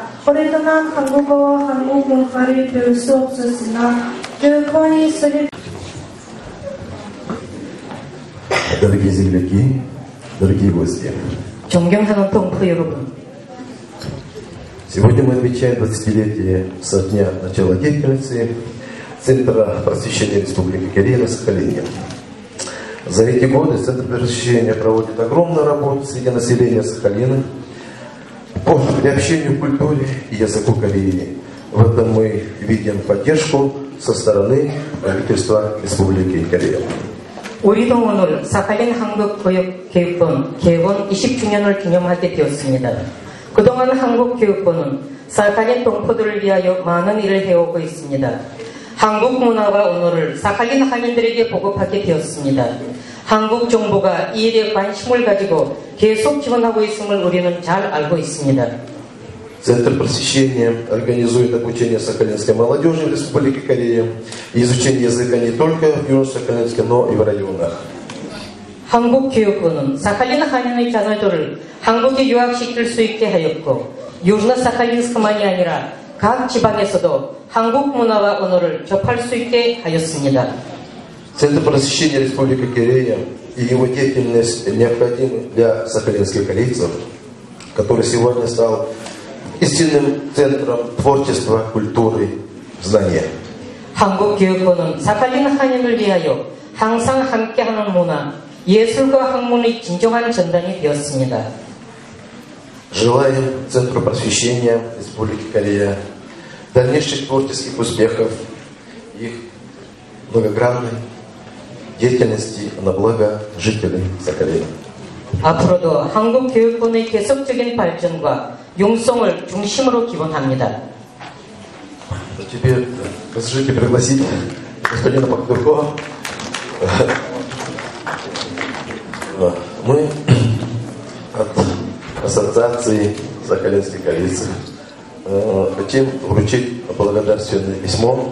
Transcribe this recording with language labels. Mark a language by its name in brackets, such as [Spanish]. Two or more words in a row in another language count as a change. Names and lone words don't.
[Korean] 오랫동안 한국어와 한국 문화를 배울 수 없었으나 교육원이 있을 [Russian] Дорогие земляки, дорогие гости. [Korean] 존경하는 동포 여러분. [Russian] Сегодня мы отмечаем 20-летие со дня начала деятельности Центра просвещения Республики Корея на Сахалине. За эти годы Центр просвещения проводит огромную работу среди населения Сахалина по приобщению к культуре и языку Кореи. В этом мы видим поддержку со стороны правительства Республики Корея. [Korean] 우리도 오늘 사할린 한국교육본 개원 20주년을 기념할 때 되었습니다. 그동안 한국교육본은 사할린 동포들을 위하여 많은 일을 해오고 있습니다. 한국 문화와 언어를 사할린 한인들에게 보급하게 되었습니다. 한국 정부가 이 일에 관심을 가지고 계속 지원하고 있음을 우리는 잘 알고 있습니다. [Russian] Центр просвещения организует обучение сахалинской молодежи в Республике Корея и изучение языка не только в Южно-Сахалинске, но и в районах. [Korean] 한국교육부는 사할린 한인의 자녀들을 한국에 유학시킬 수 있게 하였고 유즈노사할린스크만이 아니라 각 지방에서도 한국 문화와 언어를 접할 수 있게 하였습니다. [Russian] Центр просвещения Республики Корея и его деятельность необходимы для сахалинских корейцев, который сегодня стал истинным центром творчества, культуры, знания. [Korean] 한국교육부는 사할린 한인을 위하여 항상 함께하는 문화, 예술과 학문의 진정한 전당이 되었습니다. [Russian] Желаем Центру просвещения Республики Корея дальнейших творческих успехов, их многогранной деятельности на благо жителей Сахалина. [Korean] 앞으로도 한국교육본의 계속적인 발전과 융성을 중심으로 기원합니다. [Russian] Теперь разрешите пригласить господина Пактурко. Мы от Ассоциации сахалинских корейцев хотим вручить благодарственное письмо.